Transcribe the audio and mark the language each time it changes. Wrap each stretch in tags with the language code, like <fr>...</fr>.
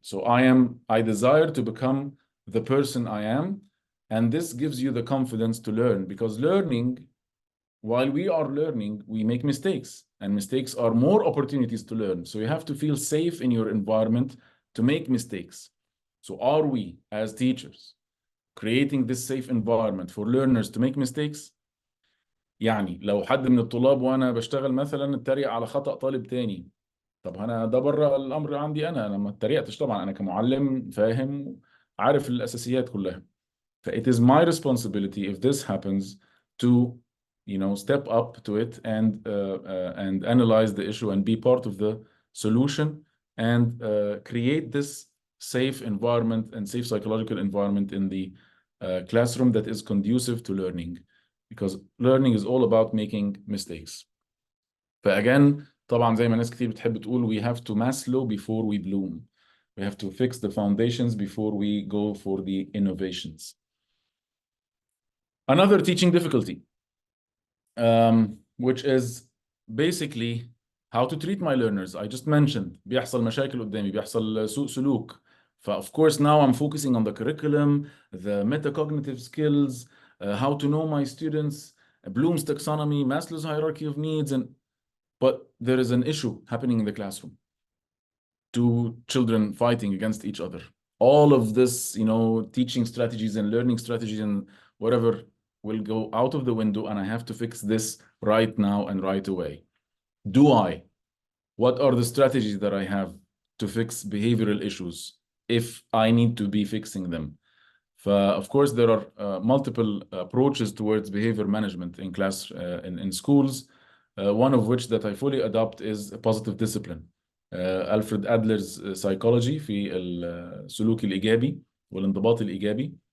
<en>So I desire to become the person I am, and this gives you the confidence to learn, because while we are learning, we make mistakes, and mistakes are more opportunities to learn. So you have to feel safe in your environment to make mistakes. So are we, as teachers, creating this safe environment for learners to make mistakes?</en> <ar>يعني لو حد من الطلاب وانا بشتغل مثلا اتريق على خطأ طالب تاني، طب انا ده بره الامر عندي، انا ما اتريقتش طبعا، انا كمعلم فاهم عارف الاساسيات كلها.</ar> <en>It is my responsibility if this happens to, step up to it and analyze the issue and be part of the solution, and create this safe environment and safe psychological environment in the classroom that is conducive to learning, because learning is all about making mistakes.</en> <ar>فagain طبعا زي ما ناس كتير بتحب تقول,</ar> <en>we have to maslow before we bloom. We have to fix the foundations before we go for the innovations. Another teaching difficulty, which is basically how to treat my learners. I just mentioned</en> <ar>بيحصل مشاكل قدامي, بيحصل سوء سلوك.</ar> <en>Of course now I'm focusing on the curriculum, the metacognitive skills, how to know my students, Bloom's taxonomy, Maslow's hierarchy of needs, but there is an issue happening in the classroom. Two children fighting against each other. All of this, teaching strategies and learning strategies and whatever will go out of the window, and I have to fix this right now and right away. What are the strategies that I have to fix behavioral issues if I need to be fixing them? Of course, there are multiple approaches towards behavior management in class, in schools. One of which that I fully adopt is positive discipline.</en> <ar>ألفريد أدلر's psychology في السلوك الإيجابي والانضباط الإيجابي.</ar>